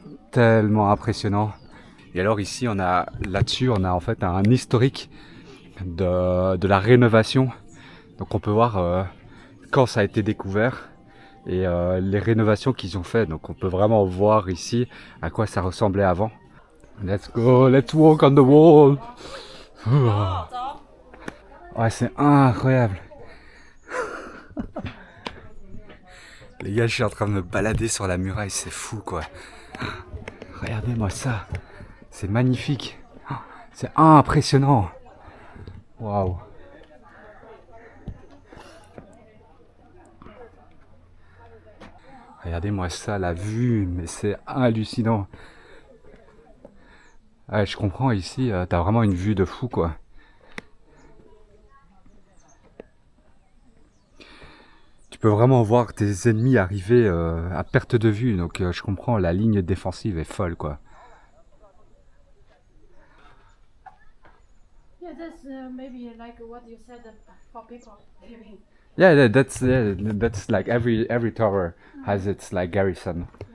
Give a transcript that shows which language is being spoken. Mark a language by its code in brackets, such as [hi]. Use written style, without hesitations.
[fr] Tellement impressionnant. Et alors ici, là-dessus, on a en fait un historique de la rénovation. Donc on peut voir quand ça a été découvert et les rénovations qu'ils ont fait. Donc on peut vraiment voir ici à quoi ça ressemblait avant. [en] Let's go, let's walk on the wall. [fr] Ouais, c'est incroyable. Les gars, je suis en train de me balader sur la muraille, c'est fou quoi. Regardez-moi ça, c'est magnifique. C'est impressionnant. Waouh. Regardez-moi ça, la vue, mais c'est hallucinant. Ouais, je comprends ici, t'as vraiment une vue de fou quoi. Tu peux vraiment voir tes ennemis arriver à perte de vue, donc je comprends, la ligne défensive est folle quoi. [en] Yeah, that's maybe like what you said for people living. Yeah, that's like every tower has its like garrison.